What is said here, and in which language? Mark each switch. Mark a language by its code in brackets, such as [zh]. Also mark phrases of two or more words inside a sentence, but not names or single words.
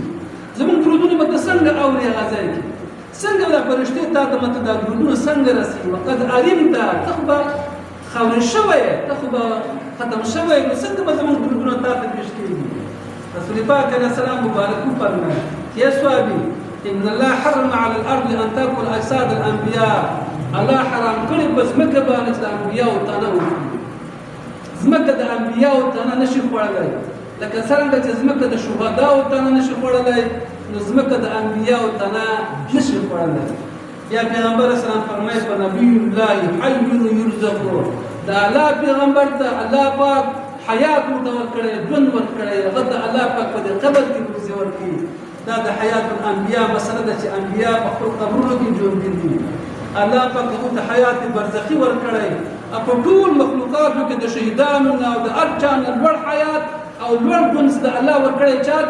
[ps] زموږ درودونه به ته څنګه اورې هغه ځای کې؟ څنګه دا فرښتې تا ته ماته دا درودونه څنګه رسېږي؟ [ar] وقد علمت، [ps] ته خو به خاورې شوی یې، ته خو به ختم شوی یې، نو څنګه به زموږ درودونه تا ته پېښ کېږي؟ رسول پاک [ar] علیه السلام [ps] مبارک وفرمایي [ar] يا صحابي ان الله حرم على الارض ان تاكل اجساد الانبياء، [ps] الله حرام کړي په ځمکه باندې چې د انبیاو تنه وخوري. ځمکه د انبیاو تنه نشي خوړلی، لکه څرنګه چې ځمکه د شهداو تنه نشي خوړلی، نو ځمکه د انبیاو تنه نشي خوړلی. یا پیغمبر اسلام فرمایي په [ar] نبی الله حي يرزق، [ps] د الله پیغمبر ته الله پاک حیات ورته ورکړی، ژوند ورکړی، هغه ته الله پاک په دې قبر کې روزي ورکړي. دا د [ar] حیات الانبیا [ps] مسله ده چې انبیا په خپل قبرونو کې ژوندي دي. الله پاک هغوی ته حیات برزخي ورکړی. په ټول مخلوقاتو کې د شهیدانو نه او د هر چا نه لوړ حیات او لوړ ژوند د الله ورکړی چا ته؟